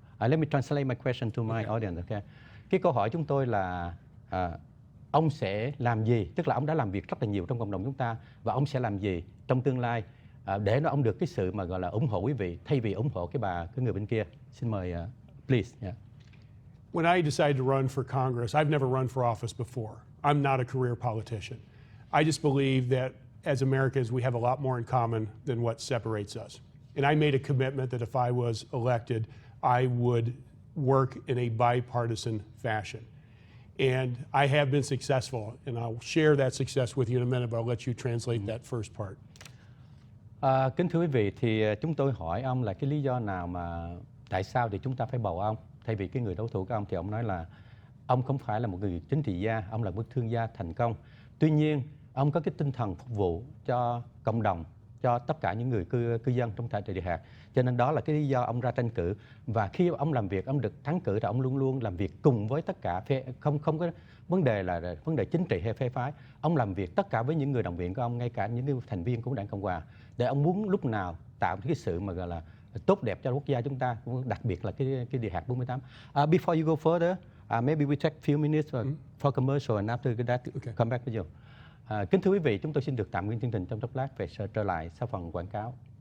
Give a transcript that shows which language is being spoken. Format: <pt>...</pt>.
<en>Let me translate my question to my audience. Okay.</en> <vi>Cái câu hỏi chúng tôi là ông sẽ làm gì, tức là ông đã làm việc rất là nhiều trong cộng đồng chúng ta, và ông sẽ làm gì trong tương lai để ông được cái sự mà gọi là ủng hộ quý vị thay vì ủng hộ cái người bên kia. Xin mời,</vi> <en>please. Yeah. When I decided to run for Congress, I've never run for office before. I'm not a career politician. I just believe that as Americans, we have a lot more in common than what separates us. And I made a commitment that if I was elected, I would work in a bipartisan fashion. And I have been successful, and I'll share that success with you in a minute, but I'll let you translate that first part.</en> <vi>Kính thưa quý vị, thì chúng tôi hỏi ông là cái lý do nào mà tại sao thì chúng ta phải bầu ông thay vì cái người đối thủ của ông, thì ông nói là ông không phải là một người chính trị gia, ông là một thương gia thành công. Tuy nhiên, ông có cái tinh thần phục vụ cho cộng đồng, cho tất cả những người cư dân trong tại địa hạt. Cho nên đó là cái lý do ông ra tranh cử. Và khi ông làm việc, ông được thắng cử, thì ông luôn luôn làm việc cùng với tất cả phe, không có vấn đề là vấn đề chính trị hay phe phái. Ông làm việc tất cả với những người đồng viện của ông, ngay cả những cái thành viên của Đảng Cộng hòa, để ông muốn lúc nào tạo cái sự mà gọi là tốt đẹp cho quốc gia chúng ta, đặc biệt là cái địa hạt 48.</vi> <en>Before you go further, maybe we take few minutes for commercial, and after that come back with you.</en> <vi>Kính thưa quý vị, chúng tôi xin được tạm ngưng chương trình trong chốc lát, về trở lại sau phần quảng cáo.</vi>